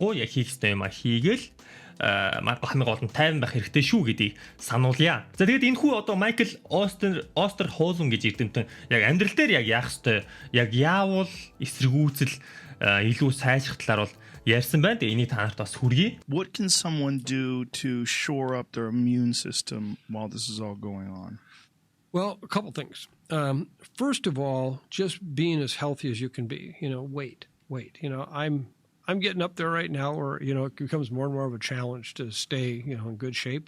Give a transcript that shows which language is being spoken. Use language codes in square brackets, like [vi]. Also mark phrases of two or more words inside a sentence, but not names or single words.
[mn] Яг хийх ёстой юм а хийгээл. Хамгийн гол нь тайван байх хэрэгтэй шүү гэдгийг сануулъя. За тэгээд энэ хүү одоо Майкл Остерхолм гэж эрдэмтэн яг амьдрал дээр яг яах ёстой, яг яавал эсэргүүцэл илүү сайжрах талаар бол ярьсан байна. Тэгээд энийг та нарт бас хүргэе. [en] What can someone do to shore up their immune system while this is all going on? Well, a couple things. First of all, just being as healthy as you can be. Wait. I'm getting up there right now where, it becomes more and more of a challenge to stay, in good shape.